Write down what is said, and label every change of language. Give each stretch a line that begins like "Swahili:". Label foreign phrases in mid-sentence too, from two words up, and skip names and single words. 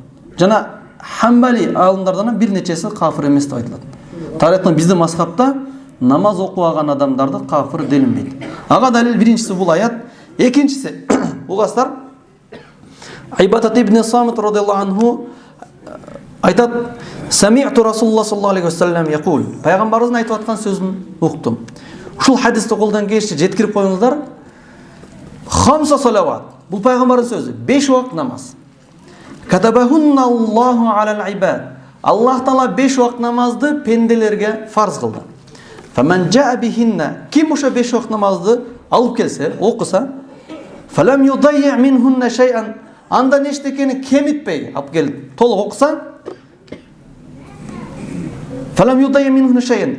Kyrgyz: Жана Хамбали алымдардан бир нечеси кафыр эмес деп айтылат. Тарихтан биздин мазхабта намаз окуган адамдарды кафыр делинбейт. Ага далил биринчиси бул аят, экинчиси угастар Айбатат ибн Самит
Arabic: رضي الله عنه
Kyrgyz: айтат:
Arabic: "سمعت رسول الله صلى الله عليه وسلم يقول."
Kyrgyz: Пайгамбарыбыздын айтып аткан сөзүн уктум. Ушул хадисти колдон келишинче жеткирип коюңуздар.
Arabic: خمس صلوات.
Kazakh: Бұл пайғамбардың сөзі. 5 уақыт намаз.
Arabic: كتبهن الله على العباد.
Kazakh: Аллах Таала 5 уақыт намазды пенделерге фарз қылды.
Arabic: فمن جاء بهن.
Kazakh: Ким оша 5 уақыт намазды алып келсе, оқыса,
Arabic: فلم يضيع منهن شيئا.
Kazakh: Анда нештекені кемітпей алып келіп толық оқыса,
Arabic: فلم يضيع منهن شيئا.